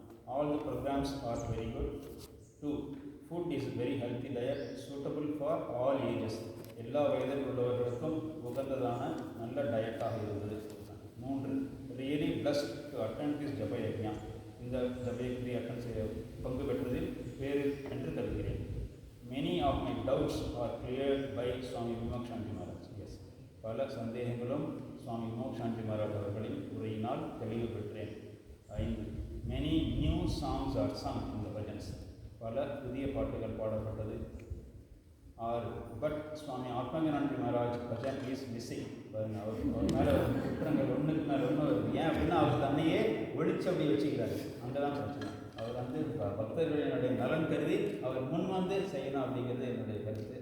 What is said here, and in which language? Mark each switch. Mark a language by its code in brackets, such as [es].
[en] All the programs are very good. 2. Food is very healthy diet suitable for all ages. [ta] எல்லா வயதில் உள்ளவர்களுக்கும் உகந்ததான நல்ல டயட்டாக இருந்தது. 3. [en] Really blessed to attend this japa yagna. [ta] இந்த ஜப யக்ஞை அட்டன் செய்ய பங்கு பெற்றதில் பேரு என்று கருதுகிறேன். [en] Many of my doubts are cleared by Swami Vimakshanti Maharaj. Yes. [ta] பல சந்தேகங்களும் சுவாமி விமோக்ஷாந்தி மகாராஜ் அவர்களின் உரையினால் தெளிவு பெற்றேன். 5. [en] Many new songs are sung in the bhajans. [ta] பல புதிய பாட்டுகள் பாடப்பட்டது. 6. But Swami ஆத்மஞானி Maharaj bhajan [en] Is missing. [ta] அவர் மேலே குற்றங்கள் ஒன்றுக்கு மேலே ஒன்று வருது. ஏன் அப்படின்னா அவர் தன்னையே ஒழிச்சு அப்படி வச்சுக்கிறாரு. அங்கே தான் பிரச்சனை. அவர் பக்தர்களினுடைய நலன் கருதி அவர் முன் வந்து செய்யணும் அப்படிங்கிறது என்னுடைய கருத்து.